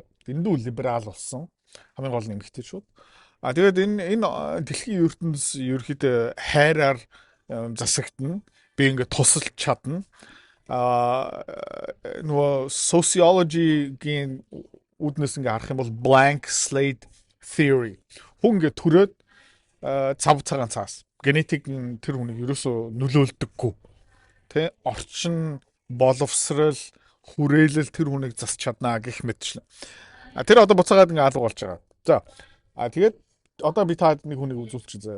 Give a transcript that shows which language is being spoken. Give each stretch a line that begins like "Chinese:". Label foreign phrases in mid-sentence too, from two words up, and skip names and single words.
Mongolian: Дэндүү либерал болсон. Хамгийн гол нь эмэгтэй шүүд. Тэгээд энэ дэлхийн ертөнц ерхэд хайраар засагдана. Би ингээд тусалж чадна. Нөгөө sociology-гийн үднэс ингээ харах юм бол
English: blank slate theory.
Mongolian: Хүн ингээ төрөөд цав цагаан цаас генетик нь тэр хүнийг ерөөсөө нөлөөлдөггүй. тэ орчин боловсрал хүрээлэл тэр хүнийг засч чаднаа гэх мэтчлэн. Тэр одоо буцаагаад ингээ алга болж байгаа. За. Тэгээд одоо би таад нэг хүнийг үзүүлчих заяа.